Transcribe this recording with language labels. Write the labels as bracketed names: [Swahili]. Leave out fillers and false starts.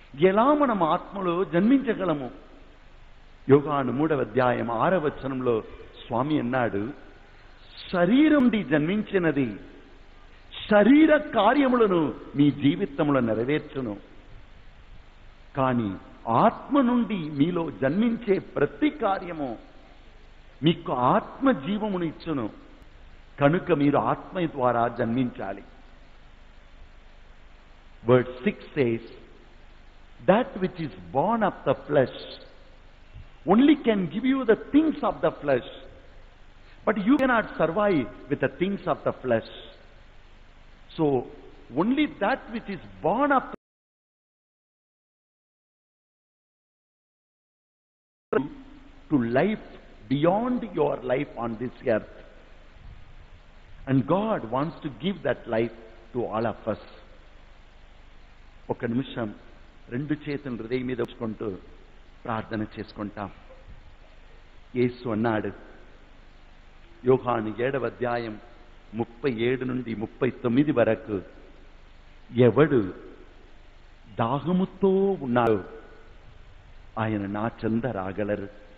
[Telugu] ఎలా మనం ఆత్మలో జన్మించగలము? యోహాను 3వ అధ్యాయం 6వ వచనంలో స్వామి అన్నాడు, శరీరం నుండి జన్మించినది శరీర కార్యములను మీ జీవితంలో నెరవేర్చును, కానీ ఆత్మ నుండి మీలో జన్మించే ప్రతి కార్యము మీకు ఆత్మ జీవమును ఇచ్చును. కనుక మీరు ఆత్మ ద్వారా జన్మించాలి. [English] Verse 6 says, that which is born of the flesh only can give you the things of the flesh, but you cannot survive with the things of the flesh. So only that which is born of to life beyond your life on this earth, and God wants to give that life to all of us. [Telugu] ఒక నిమిషం 2 చేతులు హృదయం మీద ఉంచుకుంటూ ప్రార్థన చేసుకుంటాం. యేసు అన్నాడు, యోహాను 7వ అధ్యాయం 37 నుండి 39 వరకు, ఎవడు దాహముతో ఉన్నాడో ఆయన నా చెంత రాగలరు.